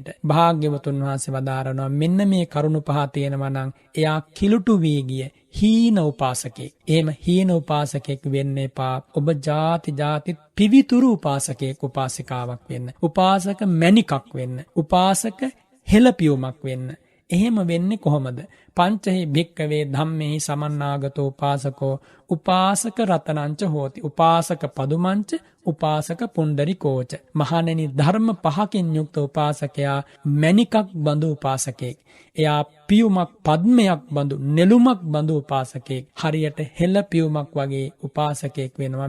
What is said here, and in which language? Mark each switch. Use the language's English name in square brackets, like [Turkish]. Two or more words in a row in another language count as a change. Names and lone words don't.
[Sinhala] භාග්‍යවතුන් වහන්සේ වදාරනවා මෙන්න මේ කරුණු පහ තියෙනවා නම් එයා කිලුටු වී ගිය හීන උපාසකෙක්. එහෙම හීන උපාසකෙක් වෙන්න එපා. ඔබ ಜಾති පිවිතුරු උපාසකෙක්, උපාසිකාවක් වෙන්න. උපාසක මණිකක් වෙන්න. උපාසක හෙළපියුමක් වෙන්න. එහෙම වෙන්නේ කොහොමද? [Pali] පංචහි භික්කවේ ධම්මෙහි සමන්නාගතෝ උපාසකෝ උපාසක රතනංච හෝති. උපාසක පදුමංච උපාසක පුණ්ඩරිකෝච. [Sinhala] මහණෙනි ධර්ම පහකින් යුක්ත උපාසකයා මණිකක් බඳු උපාසකෙක්. එයා පියුමක් පද්මයක් බඳු නෙළුමක් බඳු උපාසකෙක්. හරියට හෙළ පියුමක් වගේ උපාසකෙක් වෙනවා.